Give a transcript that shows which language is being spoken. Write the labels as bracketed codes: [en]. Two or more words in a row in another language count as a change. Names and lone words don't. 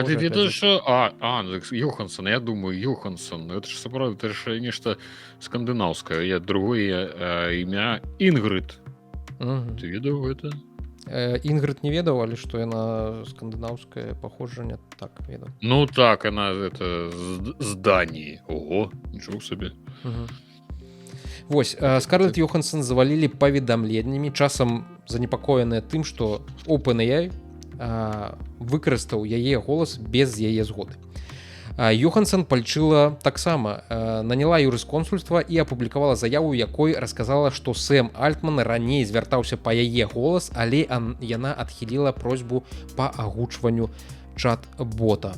[be] А ты ведаеш, што Йоханссон, я думаю, Йоханссон, [ru] это ж [be] сапраўды, [ru] это ж [be] нешта скандынаўскае. Я другое імя Інгрид. Ты ведаў гэта? Інгрид не ведаў, але што яна скандынаўская паходжанне, так ведаў. Ну так, [ru] она это [be] з Даніі. Ого, нічого сабе. Вось, Скарлетт Йоханссон завалілі паведамленнямі, часам занепакоеныя тым, што OpenAI выкарыстаў яе голас без яе згоды. Йоханссон пальчыла таксама, наняла юрысконсульства і апублікавала заяву, якой расказала, што Сэм Альтман раней звяртаўся па яе голас, але яна адхіліла просьбу па агучванню чат-бота.